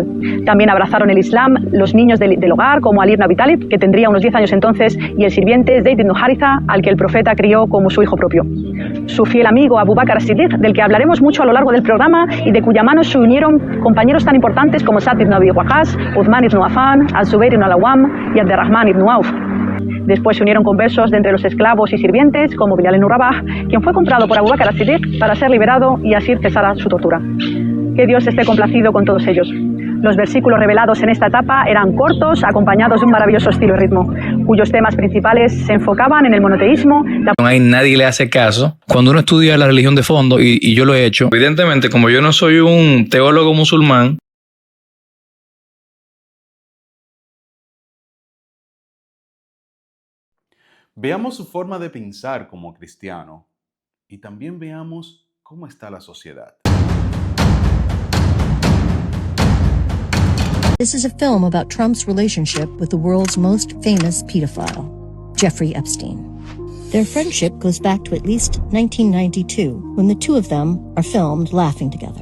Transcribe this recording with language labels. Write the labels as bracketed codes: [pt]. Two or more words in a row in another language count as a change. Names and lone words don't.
[es] También abrazaron el Islam los niños del hogar, como Ali ibn Abi Talib, que tendría unos 10 años entonces, y el sirviente Zayd ibn Haritha, al que el profeta crió como su hijo propio. Su fiel amigo Abu Bakr as-Siddiq, del que hablaremos mucho a lo largo del programa y de cuya mano se unieron compañeros tan importantes como Sa'd ibn Abi Waqqas, Uthman ibn Affan, Al-Zubair ibn al-Awwam y Abdurrahman ibn Auf. Después se unieron conversos de entre los esclavos y sirvientes, como Bilal ibn Rabah, quien fue comprado por Abu Bakr as-Siddiq para ser liberado y así cesara su tortura. Que Dios esté complacido con todos ellos. Los versículos revelados en esta etapa eran cortos, acompañados de un maravilloso estilo y ritmo, cuyos temas principales se enfocaban en el monoteísmo. Ahí nadie le hace caso. Cuando uno estudia la religión de fondo, y yo lo he hecho, evidentemente, como yo no soy un teólogo musulmán, Veamos su forma de pensar como cristiano y también veamos cómo está la sociedad. [en] This is a film about Trump's relationship with the world's most famous pedophile, Jeffrey Epstein. Their friendship goes back to at least 1992, when the two of them are filmed laughing together.